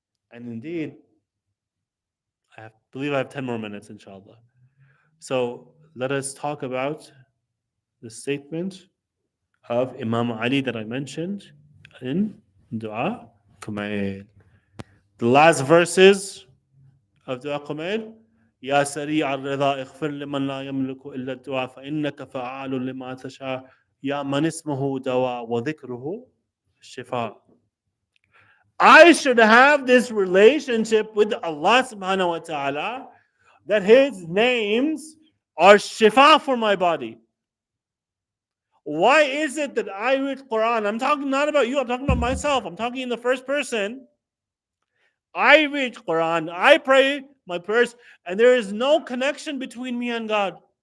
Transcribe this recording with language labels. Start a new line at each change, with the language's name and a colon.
English: And indeed, believe I have 10 more minutes, inshallah. So let us talk about the statement of Imam Ali that I mentioned in Dua Kumail. The last verses of Dua Kumail.
Arabic: يا سريع الرضا اغفر لمن لا يملك إلا الدعاء فإنك فعال لما تشاء يا من اسمه دواء وذكره الشفاء.
English: I should have this relationship with Allah subhanahu wa ta'ala that His names are shifa for my body. Why is it that I read Quran? I'm talking not about you, I'm talking about myself. I'm talking in the first person. I read Quran, I pray my prayers, and there is no connection between me and God.